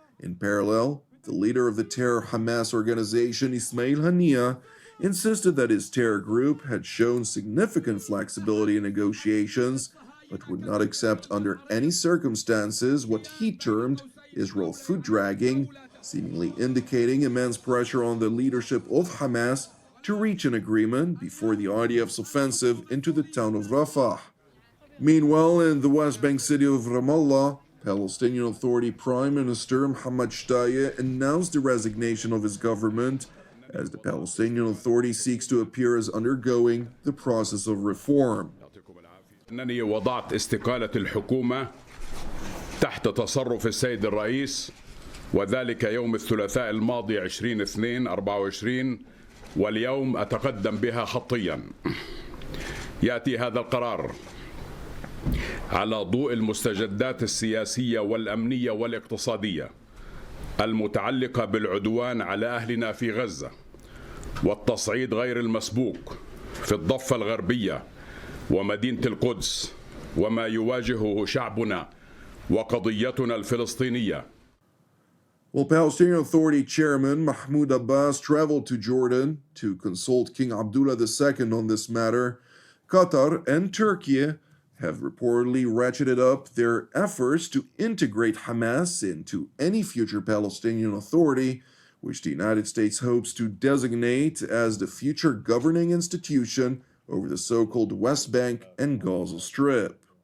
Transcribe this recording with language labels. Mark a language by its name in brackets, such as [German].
[English] In parallel, the leader of the terror Hamas organization, Ismail Haniyeh, insisted that his terror group had shown significant flexibility in negotiations, but would not accept under any circumstances what he termed Israel foot-dragging, seemingly indicating immense pressure on the leadership of Hamas to reach an agreement before the IDF's offensive into the town of Rafah. Meanwhile, in the West Bank city of Ramallah, Palestinian Authority Prime Minister Mohammed Shtayyeh announced the resignation of his government as the Palestinian Authority seeks to appear as undergoing the process of reform. [Arabic] أنني وضعت استقالة الحكومة تحت تصرف السيد الرئيس، وذلك يوم الثلاثاء الماضي 20/2/24، واليوم أتقدم بها خطيا. يأتي هذا القرار على ضوء المستجدات السياسية والأمنية والاقتصادية المتعلقة بالعدوان على أهلنا في غزة والتصعيد غير المسبوق في الضفة الغربية ومدينة القدس وما يواجهه شعبنا وقضيتنا الفلسطينية. [English] Well, Palestinian Authority Chairman Mahmoud Abbas traveled to Jordan to consult King Abdullah II on this matter. Qatar and Turkey have reportedly ratcheted up their efforts to integrate Hamas into any future Palestinian Authority, which the United States hopes to designate as the future governing institution over the so-called West Bank and Gaza Strip.